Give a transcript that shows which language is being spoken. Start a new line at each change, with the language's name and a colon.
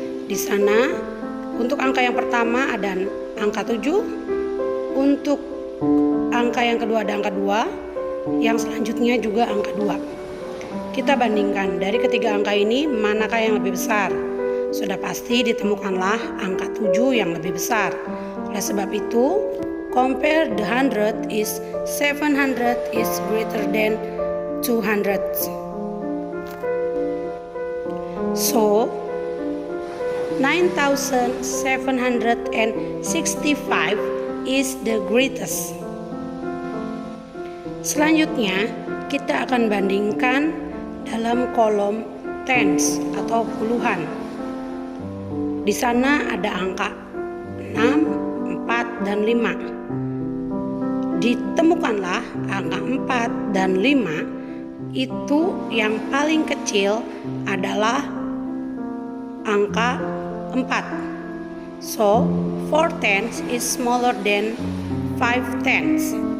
Indonesian: Di sana untuk angka yang pertama ada angka 7, untuk angka yang kedua ada angka 2, yang selanjutnya juga angka 2. Kita bandingkan dari ketiga angka ini manakah yang lebih besar. Sudah pasti ditemukanlah angka 7 yang lebih besar. Oleh sebab itu,
English: compare the 100 is 700 is greater than 200. So, 9,765 is the greatest.
Indonesian: Selanjutnya, kita akan bandingkan dalam kolom tens atau puluhan. Di sana ada angka 6, 4, dan 5. Ditemukanlah angka 4 dan 5 itu yang paling kecil adalah angka 4.
English: So, 4 tenths is smaller than 5 tenths.